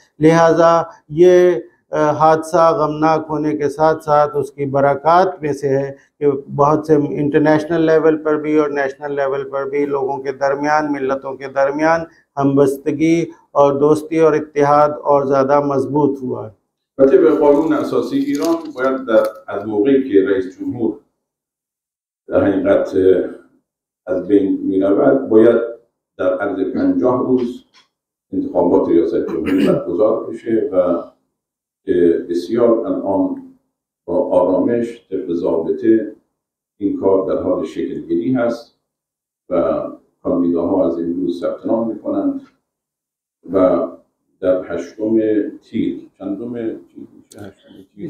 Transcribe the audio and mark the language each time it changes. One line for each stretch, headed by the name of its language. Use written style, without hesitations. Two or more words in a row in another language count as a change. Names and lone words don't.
Urdu: لہٰذا یہ حادثہ غمناک ہونے کے ساتھ ساتھ اس کی برکات میں سے ہے کہ بہت سے
English: international level
Urdu: پر بھی اور
English: national level
Urdu: پر بھی لوگوں کے درمیان، ملتوں کے درمیان ہمبستگی اور دوستی اور اتحاد اور زیادہ مضبوط ہوا ہے.
Persian: طبق قانون اساسی ایران باید از موقعی که رئیس جمهور در حقیقت از بین میرود باید در عرض 50 روز انتخابات ریاست جمهوری برگزار بشه و بسیار الان با آرامش طبق ضابطه این کار در حال شکلگیری هست و کاندیداها از امروز ثبت نام میکنند و در 8 تیر چندم تیر